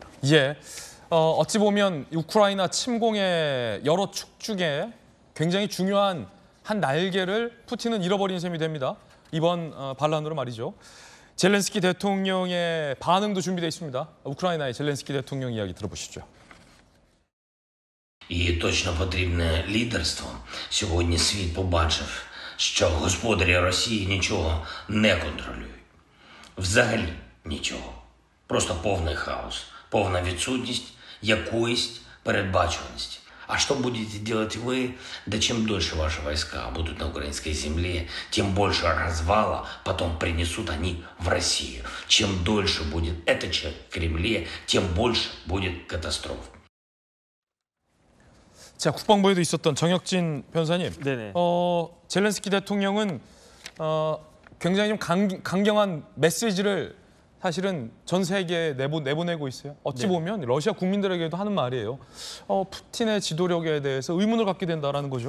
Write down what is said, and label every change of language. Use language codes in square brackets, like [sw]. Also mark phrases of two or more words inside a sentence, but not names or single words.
[ko] 예, 어찌 보면 우크라이나 침공의 여러 축 중에 굉장히 중요한 한 날개를 푸틴은 잃어버린 셈이 됩니다. 이번 반란으로 말이죠. 젤렌스키 대통령의 반응도 준비되어 있습니다. 우크라이나의 젤렌스키 대통령 이야기 들어보시죠. [uk] І точно потрібне лідерство. Сьогодні світ побачив, що господарі Росії нічого не контролюють. Взагалі нічого. Просто повний хаос, повна відсутність якоїсь передбачуваності. [ru] А что будете делать вы? Да чем дольше ваши войска будут на украинской земле, тем больше развала потом принесут они в Россию. Чем дольше будет это в Кремле, тем больше будет катастроф. [ko] 자, 국방부에도 있었던 정혁진 변호사님. 네네. 젤렌스키 대통령은 굉장히 좀 강경한 메시지를 사실은 전 세계에 내보내고 있어요. 어찌 보면 러시아 국민들에게도 하는 말이에요. 푸틴의 지도력에 대해서 의문을 갖게 된다라는 거죠.